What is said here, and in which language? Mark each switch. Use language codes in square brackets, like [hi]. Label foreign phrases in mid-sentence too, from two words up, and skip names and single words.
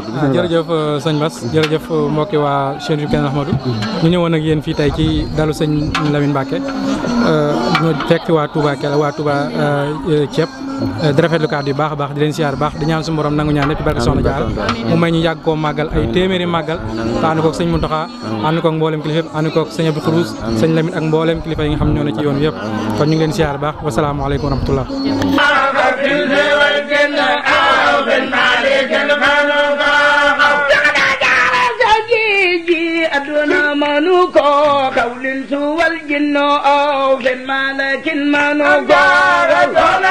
[wo] jërëjëf sëñ Bass jërëjëf mbokki waa chaîne yu Kenn Ahmadou ñu ñëwoon ak yéen fii tey ci dalu sëñ Lamine Mbacke ñu fekk waa Touba Kell waa Touba ceeb di rafetlu kàddu yu baax a baax di leen siyaar baax di ñaan suñu borom nangu ñaan lépp barke Soxna Jaara mu may ñu yàgg koo màggal ay téeméeri màggal te ànd koog sëñ Mountakha ànd koog mboolem kilifa yëpp ànd koog sëñ Abdou Khourouss sëñ Lamine ak mboolem kilifa yi nga xam ñoo ne ci yoon yëpp kon ñu ngi leen siyaar baax [ar] والسلام عليكم ورحمة الله [wo] aduna manuko kawlin suwal jinno aw fin malakin manuko sona